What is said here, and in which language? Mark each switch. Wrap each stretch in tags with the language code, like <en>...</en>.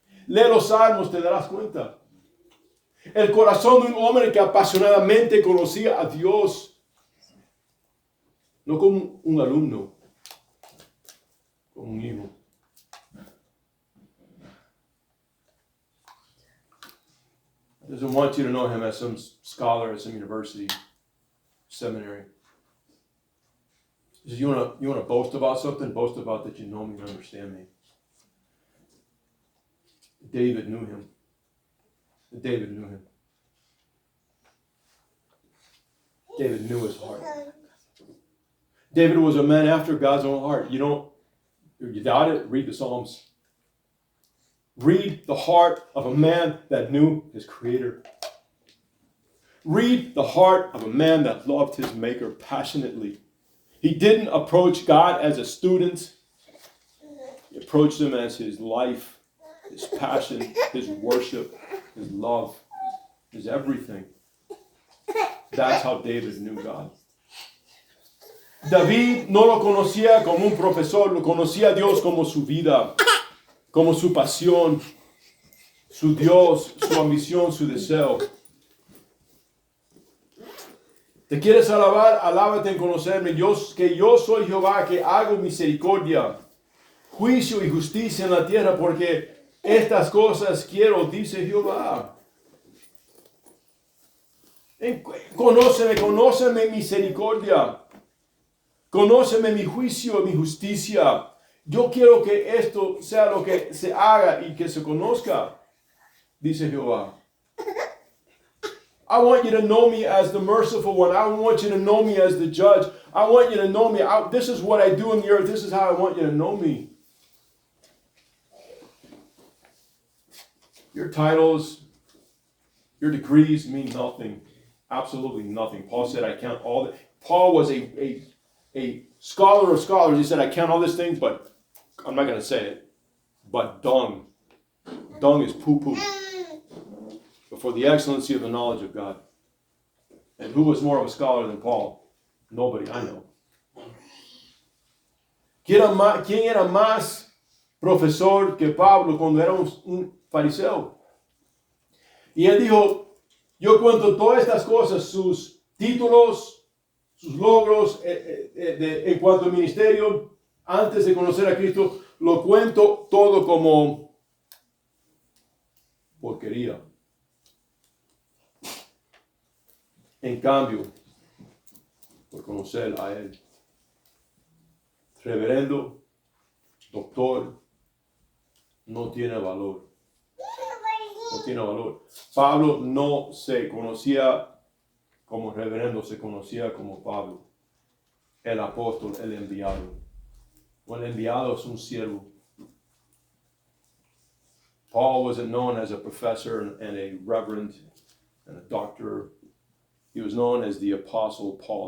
<es>Lee los Salmos, te darás cuenta. El corazón de un hombre que apasionadamente conocía a Dios. No como un alumno, como un hijo.</es> <en>Doesn't want you to know him as some scholar at some university, seminary. He says, you want to boast about something? Boast about that you know me and understand me. David knew him. David knew him. David knew his heart. David was a man after God's own heart. You doubt it? Read the Psalms. Read the heart of a man that knew his Creator. Read the heart of a man that loved his Maker passionately. He didn't approach God as a student. He approached him as his life, his passion, his worship, his love, his everything. That's how David knew God.</en> <es>David no lo conocía como un profesor, lo conocía a Dios como su vida, como su pasión, su Dios, su ambición, su deseo. ¿Te quieres alabar? Alábate en conocerme. Que yo soy Jehová, que hago misericordia, juicio y justicia en la tierra, porque estas cosas quiero, dice Jehová. Conóceme misericordia. Conóceme mi juicio, mi justicia. Yo quiero que esto sea lo que se haga y que se conozca, dice Jehová.</es> <en>I want you to know me as the merciful one. I want you to know me as the judge. I want you to know me. This is what I do in the earth. This is how I want you to know me. Your titles, your degrees mean nothing. Absolutely nothing. Paul said, I count all the... Paul was a scholar of scholars. He said, I count all these things, but I'm not going to say it. But dung. Dung is poo-poo. Before the excellency of the knowledge of God. And who was more of a scholar than Paul? Nobody I know.</en> <es>¿Quién era más profesor que Pablo cuando era un fariseo? Y él dijo, yo cuento todas estas cosas, sus títulos, sus logros en cuanto al ministerio, antes de conocer a Cristo, lo cuento todo como porquería. En cambio, por conocer a Él, reverendo, doctor, no tiene valor. No tiene valor. Pablo no se conocía como reverendo, se conocía como Pablo, el apóstol, el enviado. O el enviado es un siervo.</es> <en>Paul wasn't known as a professor and a reverend and a doctor. He was known as the Apostle Paul.</en>